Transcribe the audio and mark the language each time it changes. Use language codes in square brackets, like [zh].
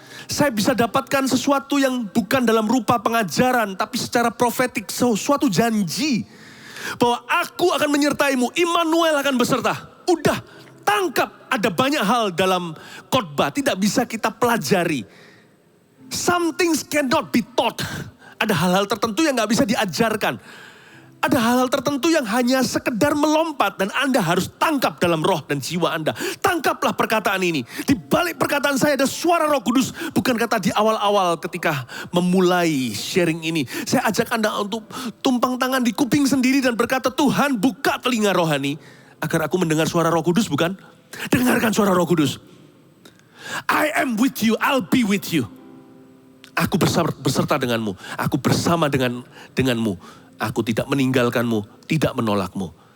[id] Saya bisa dapatkan sesuatu yang bukan dalam rupa pengajaran, tapi secara profetik, suatu janji. Bahwa aku akan menyertaimu, Immanuel akan beserta. Udah, tangkap. Ada banyak hal dalam khotbah, tidak bisa kita pelajari. [en] Some things cannot be taught. [id] Ada hal-hal tertentu yang gak bisa diajarkan. Ada hal-hal tertentu yang hanya sekedar melompat dan Anda harus tangkap dalam roh dan jiwa Anda. Tangkaplah perkataan ini. Di balik perkataan saya ada suara Roh Kudus. Bukan kata di awal-awal ketika memulai sharing ini. Saya ajak Anda untuk tumpang tangan di kuping sendiri dan berkata, Tuhan buka telinga rohani agar aku mendengar suara Roh Kudus, bukan? Dengarkan suara Roh Kudus. [en] I am with you, I'll be with you. [id] Aku berserta denganmu. Aku bersama denganmu. Aku tidak meninggalkanmu, tidak menolakmu.